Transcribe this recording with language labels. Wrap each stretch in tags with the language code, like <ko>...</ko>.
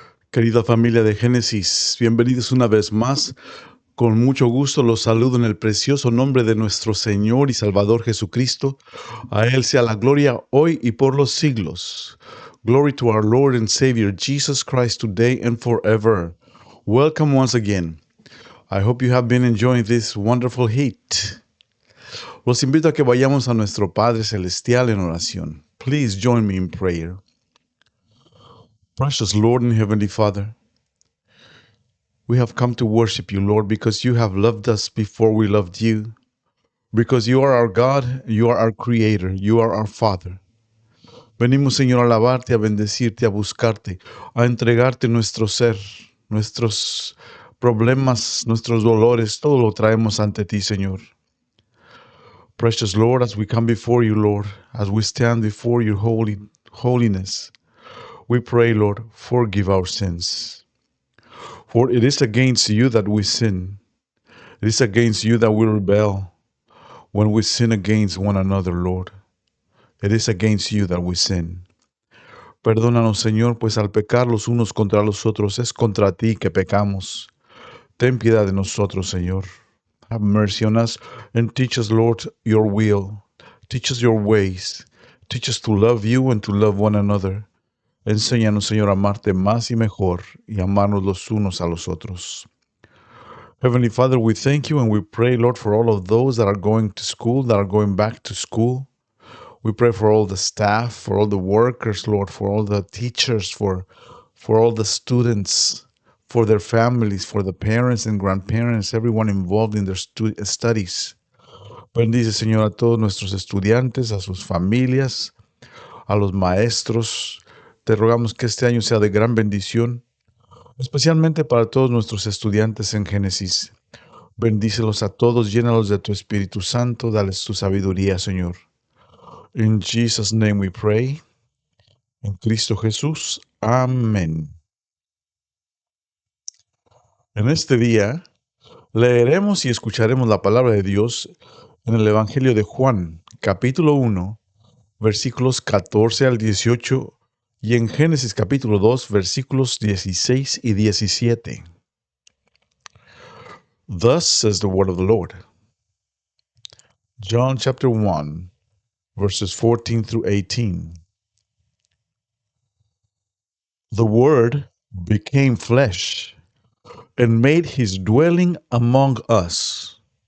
<es>Querida familia de Génesis, bienvenidos una vez más. Con mucho gusto los saludo en el precioso nombre de nuestro Señor y Salvador Jesucristo. A Él sea la gloria hoy y por los siglos.</es> <en>Glory to our Lord and Savior Jesus Christ today and forever. Welcome once again. I hope you have been enjoying this wonderful heat.</en> <es>Los invito a que vayamos a nuestro Padre Celestial en oración.</es> <en>Please join me in prayer. Precious Lord and Heavenly Father, we have come to worship you, Lord, because you have loved us before we loved you. Because you are our God, you are our Creator, you are our Father.</en> <es>Venimos, Señor, a alabarte, a bendecirte, a buscarte, a entregarte nuestro ser, nuestros problemas, nuestros dolores, todo lo traemos ante ti, Señor.</es> <en>Precious Lord, as we come before you, Lord, as we stand before your holiness, we pray, Lord, forgive our sins. For it is against you that we sin. It is against you that we rebel when we sin against one another, Lord. It is against you that we sin.</en> <es>Perdónanos, Señor, pues al pecar los unos contra los otros es contra ti que pecamos. Ten piedad de nosotros, Señor.</es> <en>Have mercy on us and teach us, Lord, your will. Teach us your ways. Teach us to love you and to love one another.</en> <es>Enséñanos, Señor, a amarte más y mejor y amarnos los unos a los otros.</es> <en>Heavenly Father, we thank you and we pray, Lord, for all of those that are going to school, that are going back to school. We pray for all the staff, for all the workers, Lord, for all the teachers, for all the students, for their families, for the parents and grandparents, everyone involved in their studies.</en> <es>Bendice, Señor, a todos nuestros estudiantes, a sus familias, a los maestros. Te rogamos que este año sea de gran bendición, especialmente para todos nuestros estudiantes en Génesis. Bendícelos a todos, llénalos de tu Espíritu Santo, dales tu sabiduría, Señor.</es> <en>In Jesus' name we pray. En Cristo Jesús. Amén.</en> <es>En este día leeremos y escucharemos la palabra de Dios en el Evangelio de Juan, capítulo 1, versículos 14 al 18, y en Génesis capítulo 2, versículos 16 y 17.</es> <en>Thus says the word of the Lord. John chapter 1, verses 14 through 18. The Word became flesh and made his dwelling among us.</en>